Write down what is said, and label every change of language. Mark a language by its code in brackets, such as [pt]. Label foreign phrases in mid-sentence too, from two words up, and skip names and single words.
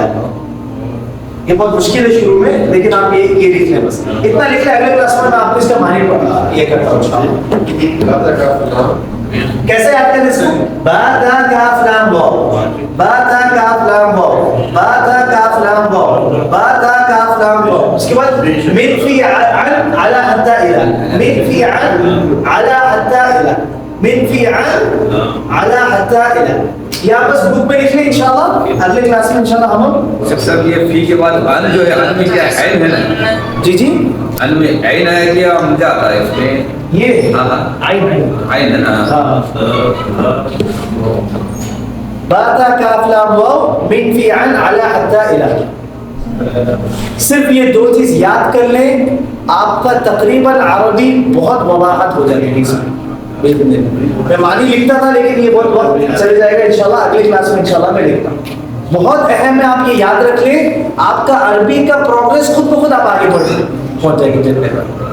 [ur] یہ بہت مشکل ہے شروع میں، لیکن آپ یہ لکھ لیں بس اتنا لکھ لیں. اگلے کلاس میں آپ کو اس کا معنی یہ کرتا ہوں انشاءاللہ. کیسے یاد کریں اس کو؟ [ar] باتا کاف لام واو، باتا کاف لام واو، باتا کاف لام واو، باتا کاف لام واو. [ur] اس کے بعد [ar] من فی عن علی حتی الی، من فی عن علی حتی الی، من فی عن علی حتی الی. [ur] یا بس بک میں لکھ لیں انشاءاللہ. اگلے کلاس میں انشاءاللہ ہم سب یہ فی کے بعد ان جو ہے ان میں کیا عین ہے نا؟ جی جی ان میں عین ہے کہ ہم جاتا ہے اس میں؟ یہ ہاں عین ہے نا. [ar] باتا کاف لام واو من فی عن علی حتی الی. [ur] صرف یہ دو چیز یاد کر لیں، آپ کا تقریباً عربی بہت وضاحت ہو جائے گی. اس میں میں معنی لکھتا تھا لیکن یہ بہت وقت چلے جائے گا انشاءاللہ. اگلی کلاس میں انشاءاللہ میں لکھتا ہوں. بہت اہم ہے، آپ یہ یاد رکھ لیں. آپ کا عربی کا پروگریس خود بخود آپ آگے پہنچ جائے گی جتنے پر.